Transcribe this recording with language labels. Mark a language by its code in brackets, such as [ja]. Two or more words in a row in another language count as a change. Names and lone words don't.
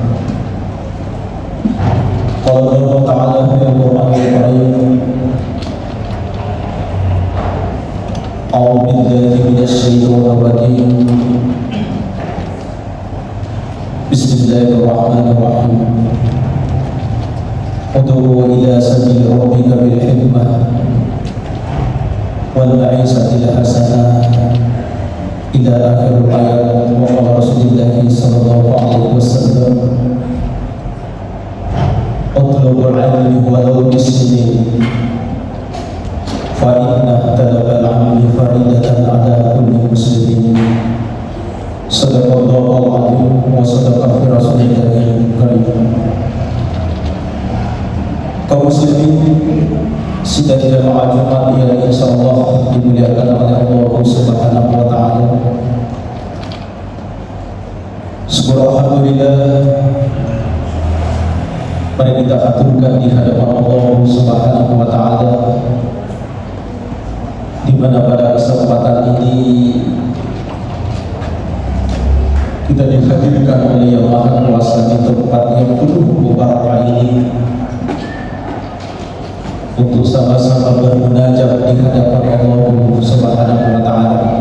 [ar] قال الله تعالى في القرآن الكريم، أعوذ بالله من الشيطان الرجيم. بسم الله الرحمن الرحيم. ادع إلى سبيل ربك بالحكمة والموعظة الحسنة إلى آخر الآية. وقال رسول الله صلى الله عليه وسلم، اطلبوا العلم ولو بالصين فإن طلب العلم فريضة على كل مسلم. صدق الله العظيم وصدق في رسول الله الكريم. [id] Kaum muslimin sidang jamaah Jumat yang insyaallah dimuliakan oleh Allah [ar] سبحانه وتعالى. [id] Syukur alhamdulillah, mari kita aturkan di hadapan Allah [ar] سبحانه وتعالى, [id] di mana pada kesempatan ini kita dihadirkan oleh Yang Maha Kuasa di tempat yang penuh mubarakah ini untuk sama-sama bermunajat di hadapan Allah [ar] سبحانه وتعالى.